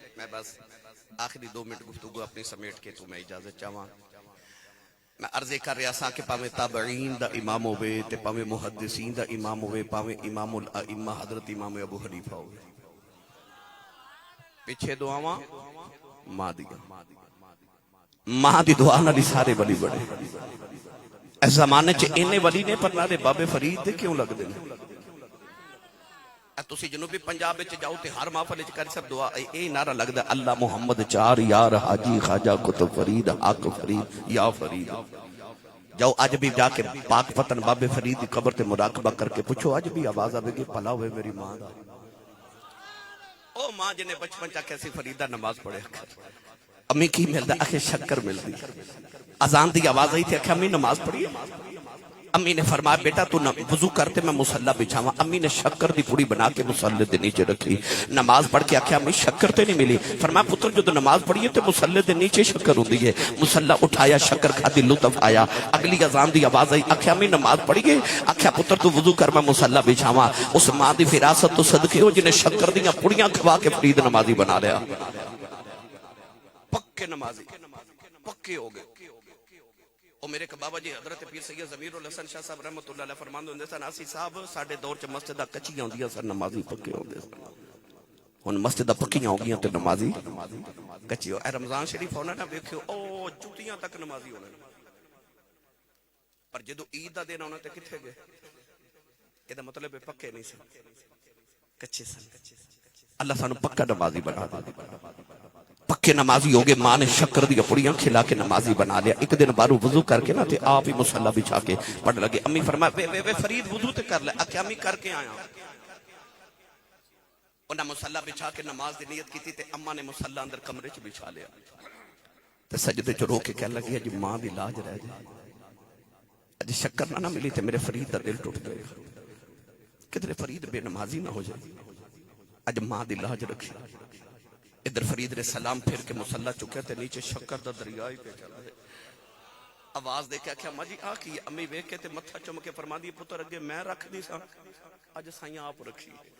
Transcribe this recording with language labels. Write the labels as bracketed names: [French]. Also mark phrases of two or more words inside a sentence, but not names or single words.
[Punjabi] میں بس آخری 2 منٹ گفتگو اپنی سمیٹ کے تو میں اجازت چاہواں۔ میں عرض کر رہا سا کہ پاویں تابعین دا امام ہوئے تے پاویں محدثین دا امام ہوئے، پاویں امام الائمہ حضرت امام ابو حنیفہ ہوئے، پیچھے دعاواں ماں دی دعا نال سارے ولی بڑے۔ اس زمانے چ اینے ولی نے پر نالے بابے فرید دے کیوں لگ دے؟ تسی جنوبی پنجاب وچ جاؤ تے ہر محفل وچ کر سب دعا اے نعرہ لگدا اللہ محمد 4 یار حاجی خواجہ کتب فرید حق فرید یا فرید۔ جاؤ اج بھی جا کے پاک پتن بابے فرید دی قبر تے مراقبہ کر کے پوچھو اج بھی آواز آوے گی بھلا ہوئے میری ماں دا، او ماں جنے بچپن چا کیسی فریدہ نماز پڑھے، امی کی ملدا اکھے شکر ملدی، اذان دی آواز آئی تے اکھے امی نماز پڑھی۔ امی نے فرمایا بیٹا تو وضو کرتے میں مصلی بچھاواں، امی نے شکر دی پوڑی بنا کے مصلی دے نیچے رکھی، نماز پڑھ کے آکھیا امی شکر تے نہیں ملی، فرمایا پتر جو نماز پڑھیے تے مصلی دے نیچے شکر ہوندی ہے، مصلی اٹھایا شکر کھادی لطف آیا، اگلی اذان دی آواز آئی، آکھیا امی نماز پڑھیے، آکھیا پتر تو وضو کر میں مصلی بچھاواں، اس ماں دی فراست تو صدقے ہو جنہیں شکر دیاں پوڑیاں کھوا کے فرید نمازی بنا لیا، پکے نمازی پکے ہو گئے۔ اور میرے بابا جی حضرت پیر سید ضمیر الحسن شاہ صاحب [Arabic] رحمت اللہ علیہ [Punjabi] فرماندے ہوندے سن اسی صاحب ساڈے دور چ مسجداں کچیاں ہوندیاں سن نمازی پکے ہوندے سن، ہن مسجداں پکیاں ہو گئیاں تے نمازی کچی ہو۔ اے رمضان شریف ہونا نہ ویکھیو او جوتیاں تک نمازی ہونے، پر جدو عید دا دن ہونا تے کتھے گئے؟ اے دا مطلب ہے پکے نہیں سن، کچے سن۔ اللہ سانو پکا نمازی بنا دے، پکے نمازی ہو گئے۔ ماں نے شکر دی پڑیاں کھلا کے نمازی بنا لیا۔ ایک دن بارو وضو کر کے نا تے آپ ہی مصلی بچھا کے پڑھ لگے۔ امی فرمایا وے فرید وضو تے کر لے، آکھیا امی کر کے آیا۔ انہاں مصلی بچھا کے نماز دی نیت کی تے اماں نے مصلی اندر کمرے چ بچھا لیا تے سجدے چ رو کے کہنے لگی اج ماں دی لاج رہ جائے، اج شکر نہ ملی تے میرے فرید دا دل ٹوٹ جائے گا، کدھر فرید بے نمازی نہ ہو جائے، اج ماں دی لاج رکھی۔ ادھر فرید نے سلام پھر کے مصلی چکے تے نیچے شکر دا دریائی پہ چلا ہے، آواز دے کے آکھیا ماں جی آ کی؟ امی ویکھ کے تے متھا چم کے فرما دی پتر اگے میں رکھ دی سا اج سائیں آپ رکھی۔